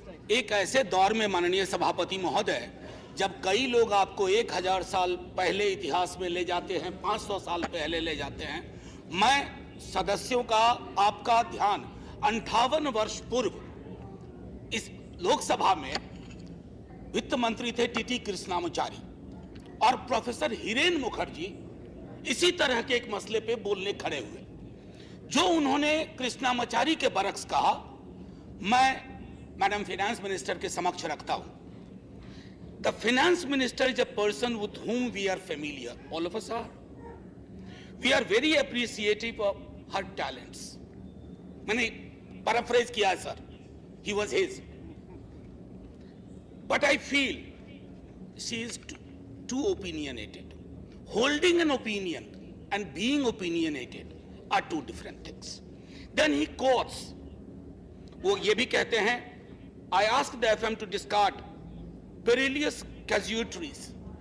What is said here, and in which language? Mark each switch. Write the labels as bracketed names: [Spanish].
[Hindi] एक ऐसे दौर में माननीय सभापति महोदय, जब कई लोग आपको 1000 साल पहले इतिहास में ले जाते हैं, 500 साल पहले ले जाते हैं, मैं सदस्यों का आपका ध्यान 58 वर्ष पूर्व इस लोकसभा में वित्त मंत्री थे टीटी कृष्णामाचारी और प्रोफेसर हिरेन मुखर्जी इसी तरह के एक मसले पे बोलने खड़े हुए। जो उन्होंने कृष्णामाचारी के बरक्स कहा, मैं मैडम फाइनेंस मिनिस्टर के समक्ष रखता हूं। [English] The finance minister is a person with whom we are familiar, all of us are. We are very appreciative of her talents. [Hindi] मैंने पैराफ्रेज किया है sir, [English] he was his. But I feel she is too opinionated. Holding an opinion and being opinionated are two different things. Then he quotes, [Hindi] वो ये भी कहते हैं, [English] I asked the FM to discard perilous casualties.